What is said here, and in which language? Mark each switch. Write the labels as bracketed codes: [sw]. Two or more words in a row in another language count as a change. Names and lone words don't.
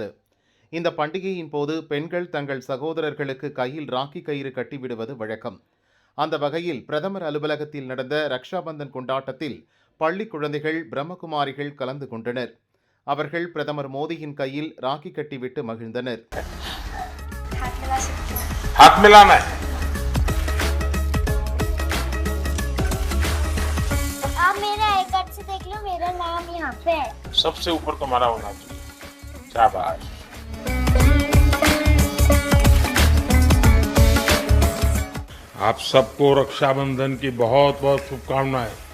[ta] இந்த பண்டிகையின் போது பெண்கள் தங்கள் சகோதரர்களுக்கு கையில் ராக்கி கயிறு கட்டிவிடுவது வழக்கம். அந்த வகையில் பிரதமர் அலுவலகத்தில் நடந்த ரக்ஷாபந்தன் கொண்டாட்டத்தில் பள்ளி குழந்தைகள், பிரம்மகுமாரிகள் கலந்து கொண்டனர். அவர்கள் பிரதமர் மோடியின் கையில் ராக்கி கட்டிவிட்டு மகிழ்ந்தனர். [hi] मेरा नाम यहाँ पे है। सबसे ऊपर तुम्हारा होना चाहिए। शाबाश। आप सबको रक्षाबंधन की बहुत बहुत शुभकामनाएं।